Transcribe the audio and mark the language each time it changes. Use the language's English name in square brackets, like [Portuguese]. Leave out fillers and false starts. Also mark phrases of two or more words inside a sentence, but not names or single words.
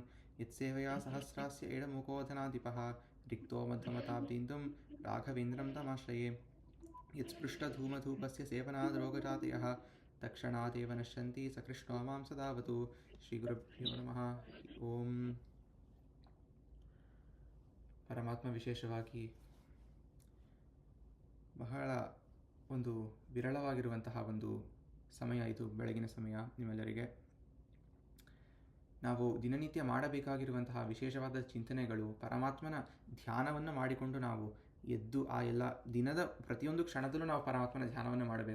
[Sanskrit] यत्सेवया सहस्रास्य एडमुकोधनाधिपः रिक्तो मध्वमताब्दीन्दुं राघवेन्द्रं तमाश्रये. यत्स्पृष्टधूमधूपस्य सेवनाद्रोगजातयः तक्षणादेव नश्यन्ति सकृष्णो मां सदावतु. ಶ್ರೀಗುರುಭ್ಯೋ ನಮಃ. ಓಂ. [Kannada] ಪರಮಾತ್ಮ ವಿಶೇಷವಾಗಿ ಬಹಳ ಒಂದು ವಿರಳವಾಗಿರುವಂತಹ ಒಂದು ಸಮಯ ಇದು, ಬೆಳಗಿನ ಸಮಯ. ನಿಮ್ಮೆಲ್ಲರಿಗೆ ನಾವು ದಿನನಿತ್ಯ ಮಾಡಬೇಕಾಗಿರುವಂತಹ ವಿಶೇಷವಾದ ಚಿಂತನೆಗಳು, ಪರಮಾತ್ಮನ ಧ್ಯಾನವನ್ನು ಮಾಡಿಕೊಂಡು ನಾವು ಎದ್ದು ಆ ಎಲ್ಲ ದಿನದ ಪ್ರತಿಯೊಂದು ಕ್ಷಣದಲ್ಲೂ ನಾವು ಪರಮಾತ್ಮನ ಧ್ಯಾನವನ್ನು ಮಾಡಬೇಕು.